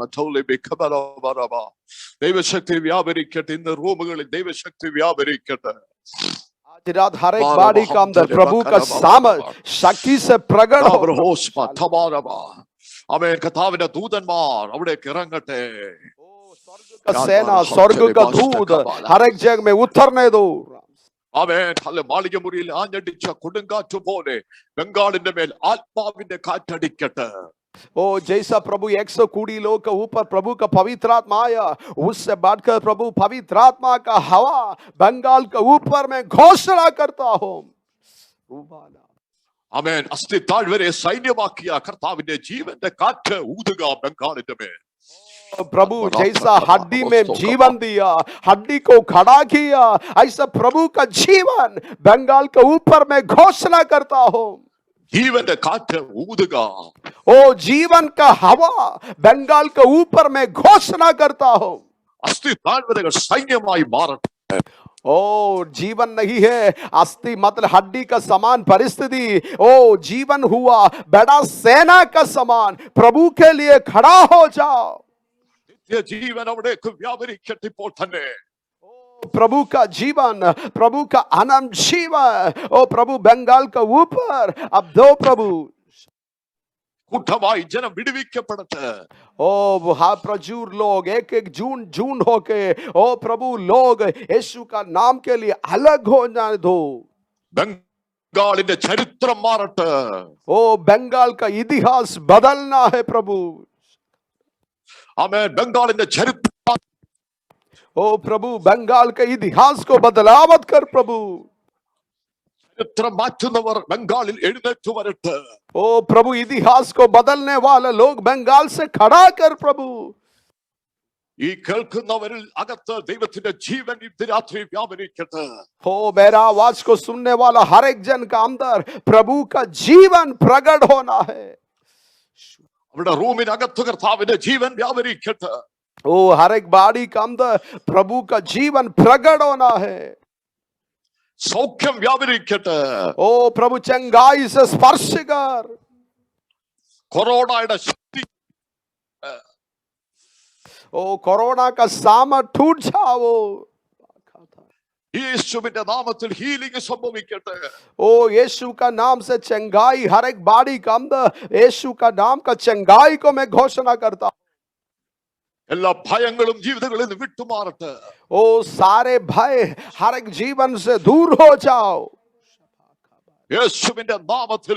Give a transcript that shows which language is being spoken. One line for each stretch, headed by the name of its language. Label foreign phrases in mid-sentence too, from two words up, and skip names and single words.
Malayalam: ദൈവശക്തി വ്യാപരിക്കട്ടെ. ഇന്ന് റൂമുകളിൽ ദൈവശക്തി വ്യാപരിക്കട്ടെ.
Hindi: आज रात हर एक बॉडी का अंदर प्रभु का सामर्थ शक्ति से प्रकट हो। Labrahosma tabaraba.
Malayalam: Amen. കർത്താവിന്റെ ദൂതന്മാർ അവിടേക്ക് ഇറങ്ങട്ടെ.
Hindi: का सेना स्वर्ग का दूत हर एक जगह में उतरने दो।
Malayalam: ആമേൻ. മാളിക മുറിയിൽ ആഞ്ഞടിച്ച കൊടുങ്കാറ്റ് പോലെ ബംഗാളിന്റെ മേൽ ആത്മാവിന്റെ കാറ്റടിക്കട്ടെ.
Hindi: ओ जैसा प्रभु 120 लोग के ऊपर प्रभु का पवित्र आत्मा आया, उससे बढ़कर प्रभु पवित्र आत्मा का हवा बंगाल के ऊपर में घोषणा करता हूं।
Malayalam: ആമേൻ. അസ്ഥി താഴ്വരെ സൈന്യമാക്കിയ കർത്താവിന്റെ ജീവന്റെ കാറ്റ് ഊതുക ബംഗാളിന്റെ മേൽ.
Hindi: प्रभु जैसा हड्डी में जीवन दिया, हड्डी को खड़ा किया, ऐसा प्रभु का जीवन बंगाल के ऊपर में घोषणा करता हूं।
Malayalam: ജീവന്റെ കാറ്റ് ഊതുക.
Hindi: ओ जीवन का हवा बंगाल के ऊपर में घोषणा करता हूं।
Malayalam: അസ്ഥി താഴ്വരകൾ സൈന്യമായി മാറട്ടെ.
Hindi: ओ जीवन नहीं है अस्थि मतलब हड्डी का समान परिस्थिति, ओ जीवन हुआ बड़ा सेना का समान प्रभु के लिए खड़ा हो जाओ।
Malayalam: ജീവൻ അവിടേക്ക് വ്യാപരിക്കട്ടെ ഇപ്പോൾ തന്നെ.
Hindi: प्रभु का जीवन, प्रभु का अनंत जीवन, ओ प्रभु बंगाल का ऊपर अब दो प्रभु।
Malayalam: കൂട്ടമായി ജനം വിടുവിക്കപ്പെടട്ടെ.
Hindi: ओ हाँ प्रचुर लोग एक एक जून होके ओ प्रभु लोग यीशु का नाम के लिए अलग हो जाने दो।
Malayalam: ബംഗാളിന്റെ ചരിത്രം മാറട്ടെ.
Hindi: ओ बंगाल का इतिहास बदलना है प्रभु।
Malayalam: ആമേൻ. ബംഗാളിന്റെ ചരിത്രം
Hindi: ओ प्रभु बंगाल के इतिहास को बदलावत कर प्रभु।
Malayalam: ചരിത്രം മാറ്റുന്നവർ ബംഗാളിൽ എഴുന്നേറ്റ് വരട്ടെ.
Hindi: ओ प्रभु इतिहास को बदलने वाले लोग बंगाल से खड़ा कर प्रभु।
Malayalam: ഈ കേൾക്കുന്നവരിൽ അകത്ത് ദൈവത്തിന്റെ ജീവൻ ഇന്ന് രാത്രി വ്യാപരിക്കട്ടെ.
Hindi: हो मेरा आवाज को सुनने वाला हर एक जन का अंदर प्रभु का जीवन प्रकट होना है।
Malayalam: അവിടെ റൂമിനകത്ത് കർത്താവിന്റെ ജീവൻ വ്യാപരിക്കട്ടെ.
Hindi: ओ हर एक बाड़ी का अंदर प्रभु का जीवन प्रकट होना है।
Malayalam: സൗഖ്യം വ്യാപരിക്കട്ടെ.
Hindi: ओ प्रभु चंगाई से स्पर्श कर।
Malayalam: കൊറോണയുടെ ശക്തി
Hindi: ओ कोरोना का सामर्थ टूट जाओ।
Malayalam: യേശുവിന്റെ നാമത്തിൽ ഹീലിംഗ് സംഭവിക്കട്ടെ.
Hindi: ओ यीशु का नाम से चंगाई हर एक बाड़ी का अंदर यीशु का नाम का चंगाई को मैं घोषणा करता हूं।
Malayalam: എല്ലാ ഭയങ്ങളും ജീവിതങ്ങളിൽ നിന്ന് വിട്ടുമാറട്ടെ.
Hindi: ओ सारे भय हर एक जीवन से दूर हो जाओ।
Malayalam: യേശുവിന്റെ നാമത്തിൽ